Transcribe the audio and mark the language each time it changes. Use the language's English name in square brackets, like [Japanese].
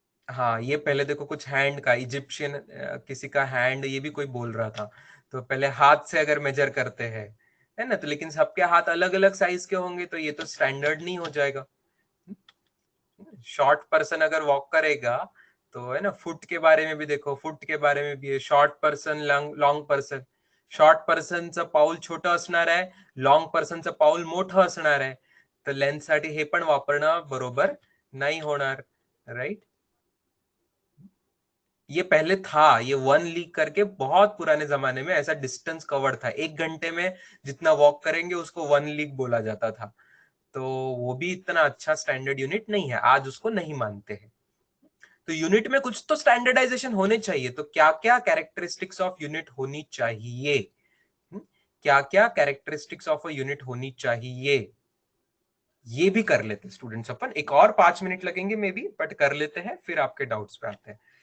[Hindi] हाँ, ये पहले देखो कुछ हैंड का, इजिप्शियन किसी का हैंड, ये भी कोई बोल रहा था, तो पहले हाथ से अगर मेजर करते हैं, है ना, तो लेकिन सबके हाथ अलग अलग साइज के होंगे, तो ये तो स्टैंडर्ड नहीं हो जाएगा। शॉर्ट पर्सन अगर वॉक करेगा तो है ना, फुट के बारे में भी देखो, फुट के बारे में भी है, short person, long person. [Marathi] Short पर्सनचं पाऊल छोटं असणार आहे, लॉंग पर्सनचं पाऊल मोठं असणार आहे, तर लेंथ साठी हे पण वापरणं बरोबर नाही होणार, राइट। [Hindi] ये पहले था, ये 1 लीग करके बहुत पुराने जमाने में ऐसा डिस्टेंस कवर्ड था, 1 घंटे में जितना वॉक करेंगे उसको 1 लीग बोला जाता था। तो वो भी इतना अच्छा स्टैंडर्ड यूनिट नहीं है, आज उसको नहीं मानते हैं। तो यूनिट में कुछ तो स्टैंडर्डाइजेशन होने चाहिए, तो क्या क्या कैरेक्टरिस्टिक्स ऑफ यूनिट होनी चाहिए, क्या क्या कैरेक्टरिस्टिक्स ऑफ अ यूनिट होनी चाहिए, ये भी कर लेते स्टूडेंट्स अपन, एक और 5 मिनट लगेंगे मे बी, बट कर लेते हैं, फिर आपके डाउट्स पे आते हैं।